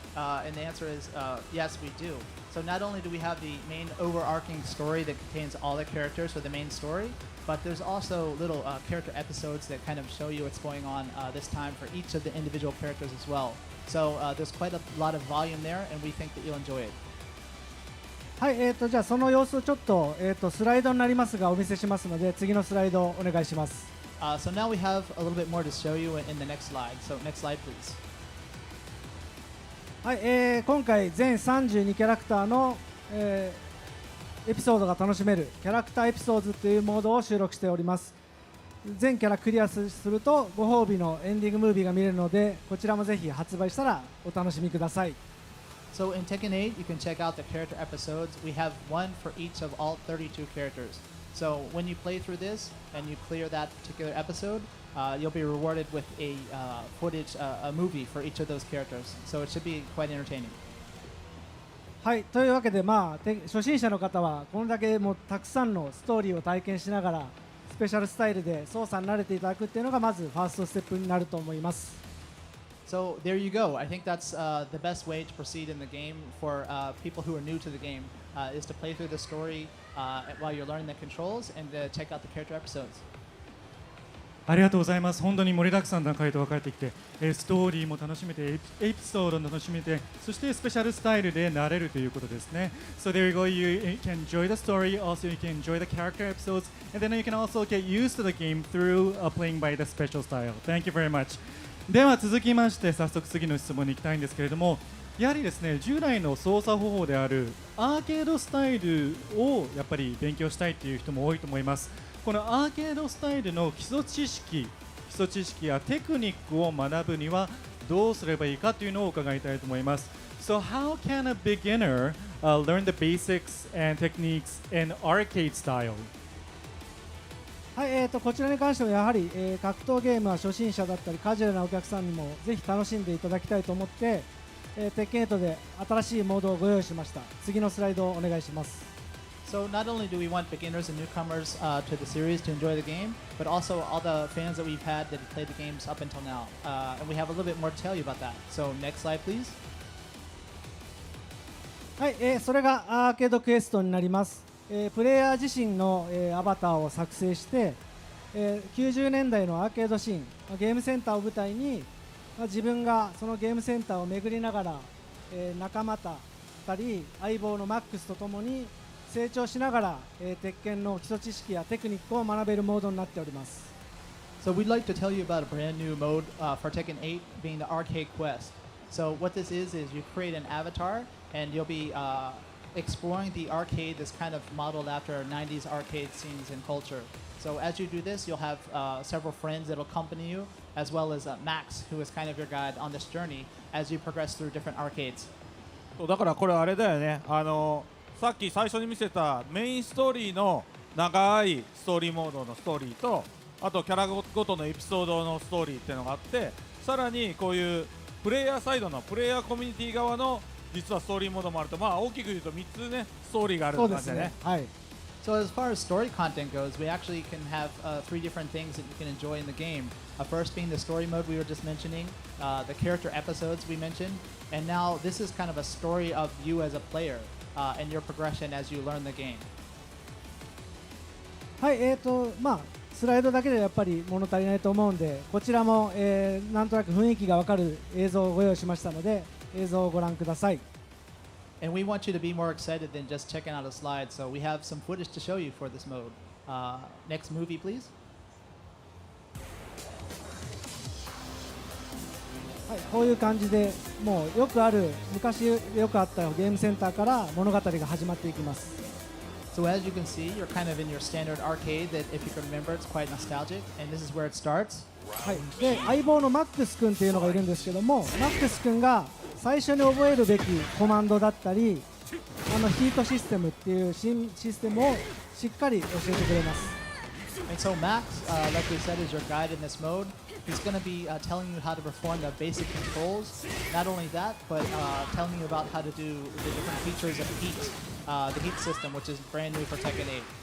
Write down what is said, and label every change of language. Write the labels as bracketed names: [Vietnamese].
[English] And the answer is yes, we do. So not only do we have the main overarching story that contains all the characters for the main story, but there's also little character episodes that kind of show you what's going on this time for each of the individual characters as well. So there's quite a lot of volume there, and we think that you'll enjoy it. [Japanese] はい、じゃあその様子をちょっと、スライドになりますがお見せしますので、次のスライドをお願いします。 [English] So now we have a little bit more to show you in the next slide. So next slide, please. [Japanese] はい、今回全32キャラクターの、エピソードが楽しめるキャラクターエピソードというモードを収録しております。全キャラクリアするとご褒美のエンディングムービーが見れるので、こちらもぜひ発売したらお楽しみください。 [English] So in Tekken 8, you can check out the character episodes. We have one for each of all 32 characters. So when you play through this and you clear that particular episode, you'll be rewarded with a footage, a movie for each of those characters. So it should be quite entertaining. [Japanese] はい、というわけで、初心者の方はこれだけもうたくさんのストーリーを体験しながらスペシャルスタイルで操作に慣れていただくっていうのがまずファーストステップになると思います。 [English] So there you go. I think that's the best way to proceed in the game for people who are new to the game is to play through the story while you're learning the controls and check out the character episodes. [Japanese] ありがとうございます。本当に盛りだくさんな回答が返ってきて、ストーリーも楽しめて、エピソードも楽しめて、そしてスペシャルスタイルで慣れるということですね。 [English] So there you go. You can enjoy the story, also you can enjoy the character episodes, and then you can also get used to the game through playing by the special style. Thank you very much. [Japanese] では続きまして早速次の質問に行きたいんですけれども、やはりですね、従来の操作方法であるアーケードスタイルをやっぱり勉強したいという人も多いと思います。このアーケードスタイルの基礎知識やテクニックを学ぶにはどうすればいいかというのを伺いたいと思います。 [English] So how can a beginner learn the basics and techniques in arcade style? [Japanese] はい、こちらに関してはやはり、格闘ゲームは初心者だったりカジュアルなお客さんにもぜひ楽しんでいただきたいと思って、鉄拳8で新しいモードをご用意しました。次のスライドをお願いします。 [English] So not only do we want beginners and newcomers to the series to enjoy the game, but also all the fans that we've had that have played the games up until now. And we have a little bit more to tell you about that. So next slide, please. [Japanese] はい、それがアーケードクエストになります。プレイヤー自身の、アバターを作成して、90年代のアーケードシーン、ゲームセンターを舞台に、自分がそのゲームセンターを巡りながら、仲間たり相棒のマックスとともに成長しながら、鉄拳の基礎知識やテクニックを学べるモードになっております。 [English] So we'd like to tell you about a brand new mode for Tekken 8 being the Arcade Quest. So what this is you create an avatar and you'll be exploring the arcade that's kind of modeled after 90s arcade scenes and culture. So as you do this, you'll have several friends that will accompany you, as well as Max, who is kind of your guide on this journey as you progress through different arcades. [Japanese] だからこれあれだよね、さっき最初に見せたメインストーリーの長いストーリーモードのストーリーと、あとキャラごとのエピソードのストーリーっていうのがあって、さらにこういうプレイヤーサイドのプレイヤーコミュニティ側の実はストーリーモードもあると、大きく言うと3つねストーリーがあるって感じだね。はい。 [English] So as far as story content goes, we actually can have 3 different things that you can enjoy in the game. First being the story mode we were just mentioning, the character episodes we mentioned, and now this is kind of a story of you as a player and your progression as you learn the game. [Japanese] はい、スライドだけでやっぱり物足りないと思うんで、こちらも、なんとなく雰囲気がわかる映像をご用意しましたので、映像をご覧ください。 [English] And we want you to be more excited than just checking out a slide, so we have some footage to show you for this mode. Next movie, please. [Japanese] はい、こういう感じでもう昔よくあったゲームセンターから物語が始まっていきます。 [English] So as you can see, you're kind of in your standard arcade that, if you can remember, it's quite nostalgic, and this is where it starts. [Japanese] はい、で相棒のマックス君っていうのがいるんですけども、マックス君が最初に覚えるべきコマンドだったり、ヒートシステムっていう新システムをしっかり教えてくれます。 [English] And so Max, like we said, is your guide in this mode. He's going to be telling you how to perform the basic controls. Not only that, but telling you about how to do the different features of heat, the heat system, which is brand new for Tekken 8.